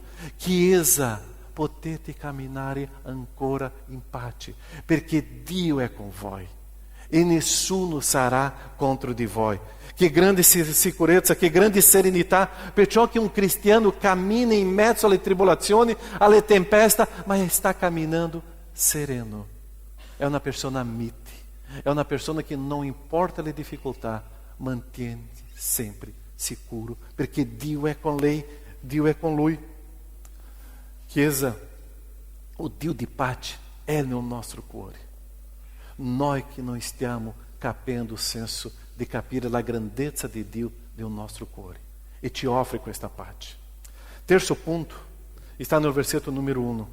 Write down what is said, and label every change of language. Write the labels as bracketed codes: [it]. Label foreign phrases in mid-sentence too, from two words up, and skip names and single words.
[it] Chiesa, potete camminare ancora in pace, perché Dio è con voi e nessuno sarà contro di voi. Che grande sicurezza, che grande serenità, perciò che un cristiano cammina in mezzo alle tribolazioni, alle tempeste, ma sta camminando sereno. È una persona mite. [pt] É uma pessoa que não importa a dificuldade, mantém sempre seguro, porque Dio é com lei, Dio é com lui. [it] Chiesa, o Dio di pace è nel nostro cuore. Noi che non stiamo capendo o senso di capire la grandezza di Dio del nostro cuore e ti offre questa pace. Terzo punto [pt] está no [it] versetto numero 1.